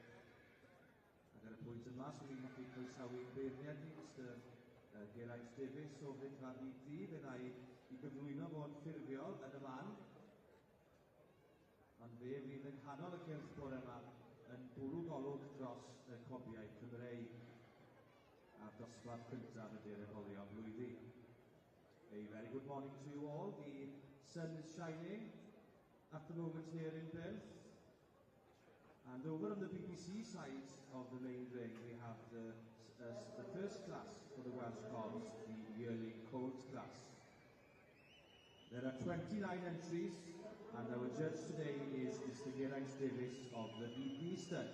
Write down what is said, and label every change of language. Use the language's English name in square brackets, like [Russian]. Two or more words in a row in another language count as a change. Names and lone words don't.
[Welsh] Ac ar y pwynt yma, swn i'n hoffi croesawu beirniad ni, Mr Geraint Davies o Fedfa BT, fe na i gyflwyno fo'n ffurfiol yn y man. Ond fe fydd yng nghanol y cylch bore yma yn bwrw golwg dros y cofiau Cymreig a'r dosbarth cyntaf ydy'r ebolion blwydd. [English] A very good morning to you all. The sun is shining at the moment here in Perth. And over on the BBC side of the main ring we have the first class for the Welsh Cobs, the yearling Colts class. There are 29 entries and our judge today is Mr Geraint Davies of the BP stud.